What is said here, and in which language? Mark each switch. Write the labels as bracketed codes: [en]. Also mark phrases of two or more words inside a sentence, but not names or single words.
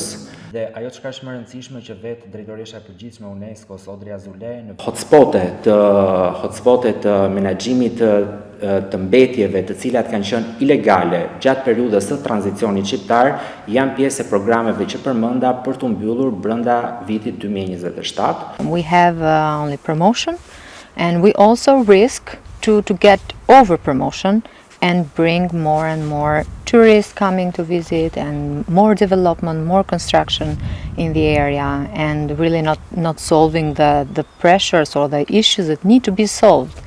[sq] Dhe ajo çka është më e rëndësishme që vetë Drejtoresha e Përgjithshme e UNESCO-s Odria Zule në hotspotet të menaxhimit të mbetjeve të cilat kanë qenë ilegale gjatë periudhës së tranzicionit shqiptar janë pjesë e programeve që përmenda për të mbyllur brenda vitit 2027. [en] We have only promotion and we also risk to get over promotion and bring more and more tourists coming to visit and more development, more construction in the area and really not solving the pressures or the issues that need to be solved.